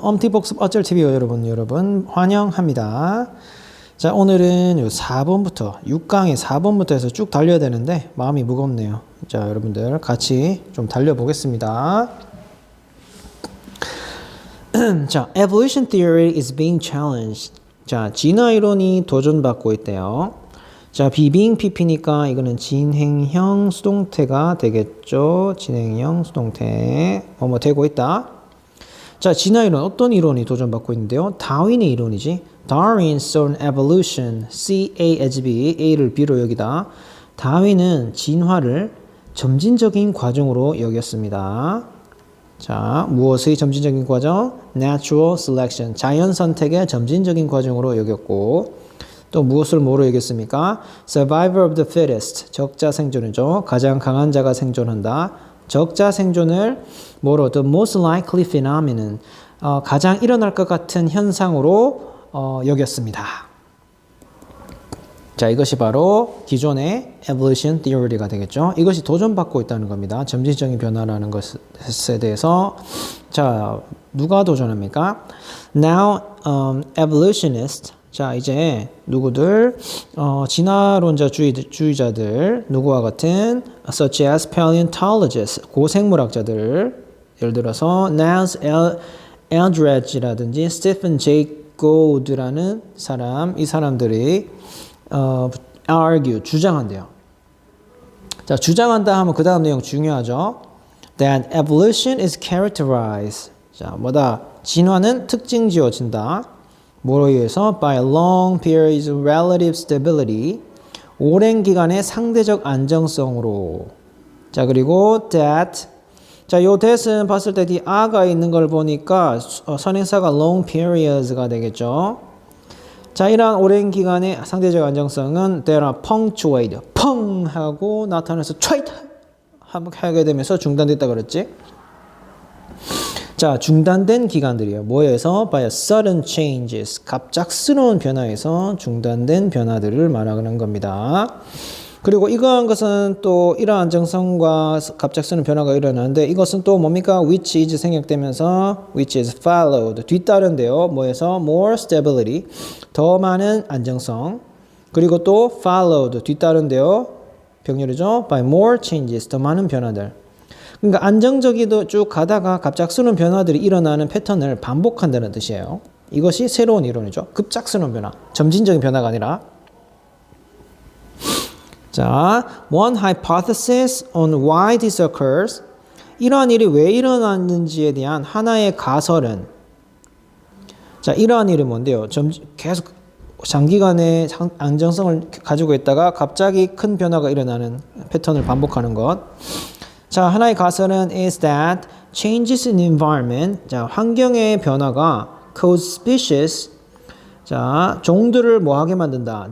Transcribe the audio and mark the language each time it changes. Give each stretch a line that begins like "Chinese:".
Korean: 엄티복습 어쩔 TV요 여러분 환영합니다. 자, 오늘은 요 4번부터 6강의 4번부터 해서 쭉 달려야 되는데 마음이 무겁네요. 자, 여러분들 같이 좀 달려보겠습니다.
English: 자, evolution theory is being challenged.
Korean: 자, 진화 이론이 도전받고 있대요. 자, being PP니까 이거는 진행형 수동태가 되겠죠. 진행형 수동태 뭐뭐 되고 있다. 자, 진화 이론 어떤 이론이 도전받고 있는데요? 다윈의 이론이지.
English: Darwin saw an evolution, C, A as B,
Korean: A를 B로 여기다. 다윈은 진화를 점진적인 과정으로 여겼습니다. 자, 무엇의 점진적인 과정?
English: Natural selection,
Korean: 자연 선택의 점진적인 과정으로 여겼고, 또 무엇을 뭐로 여겼습니까?
English: Survival of the fittest,
Korean: 적자 생존이죠. 가장 강한 자가 생존한다. 적자 생존을 뭐로?
English: The most likely phenomenon,
Korean: 가장 일어날 것 같은 현상으로 여겼습니다. 자, 이것이 바로 기존의 evolution theory가 되겠죠. 이것이 도전받고 있다는 겁니다. 점진적인 변화라는 것에 대해서. 자, 누가 도전합니까?
English: Now, evolutionists,
Korean: 자, 이제 누구들? 진화론자주의자들, 누구와 같은
English: such as paleontologists,
Korean: 고생물학자들, 예를 들어서 Niles Eldredge라든지 Stephen Jay Gould라는 사람, 이 사람들이 argue, 주장한대요. 자, 주장한다 하면 그 다음 내용 중요하죠.
English: That evolution is characterized.
Korean: 자, 뭐다? 진화는 특징 지어진다. 뭐로 의해서?
English: By long periods of relative stability.
Korean: 오랜 기간의 상대적 안정성으로. 자, 그리고 that. 자, 요 that은 봤을 때 뒤 a가 있는 걸 보니까 선행사가 long periods가 되겠죠. 자, 이러한 오랜 기간의 상대적 안정성은
English: that are punctuated.
Korean: 펑 하고 나타나서 트레이트 하게 되면서 중단됐다 그랬지. 자, 중단된 기간들이요. 뭐에서?
English: By a sudden changes.
Korean: 갑작스러운 변화에서 중단된 변화들을 말하는 겁니다. 그리고 이러한 것은 또 이러한 안정성과 갑작스러운 변화가 일어나는데 이것은 또 뭡니까?
English: Which is
Korean: 생략되면서
English: which is followed.
Korean: 뒤따른데요. 뭐에서?
English: More stability.
Korean: 더 많은 안정성. 그리고 또 followed. 뒤따른데요. 병렬이죠.
English: By more changes.
Korean: 더 많은 변화들. 그러니까 안정적이도 쭉 가다가 갑작스러운 변화들이 일어나는 패턴을 반복한다는 뜻이에요. 이것이 새로운 이론이죠. 급작스러운 변화, 점진적인 변화가 아니라.
English: 자, one hypothesis on why this occurs.
Korean: 이러한 일이 왜 일어났는지에 대한 하나의 가설은, 자, 이러한 일이 뭔데요? 계속 장기간의 안정성을 가지고 있다가 갑자기 큰 변화가 일어나는 패턴을 반복하는 것. 자, 하나의 가설은
English: is that changes in environment,
Korean: 자, 환경의 변화가
English: cause species,
Korean: 자, 종들을 뭐하게 만든다?